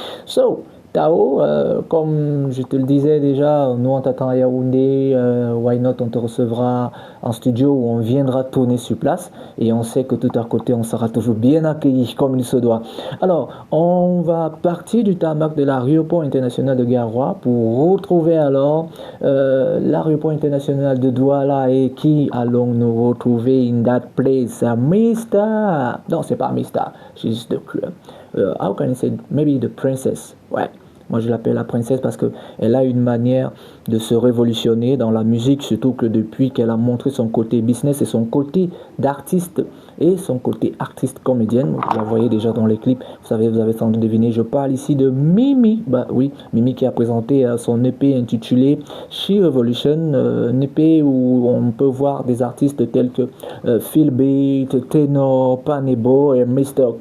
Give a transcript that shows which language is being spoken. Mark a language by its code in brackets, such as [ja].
[fr] So, Tao, comme je te le disais déjà, nous on t'attend à Yaoundé, Why Not, on te recevra en studio où on viendra tourner sur place et on sait que tout à côté on sera toujours bien accueilli comme il se doit. Alors, on va partir du tarmac de l'aéroport international de Garoua pour retrouver alors l'aéroport international de Douala et qui allons-nous retrouver [en] in that place? [fr] Mista. Non, c'est pas Mista, [en] she's the how can I say, maybe the princess. [fr] Ouais, moi je l'appelle la princesse parce qu'elle a une manière de se révolutionner dans la musique, surtout que depuis qu'elle a montré son côté business et son côté d'artiste et son côté artiste comédienne, vous la voyez déjà dans les clips, vous avez sans doute deviné, je parle ici de Mimi, bah oui, Mimi qui a présenté son EP intitulé She Revolution, un EP où on peut voir des artistes tels que Phil Beat, Tenor, Panebo et Mr.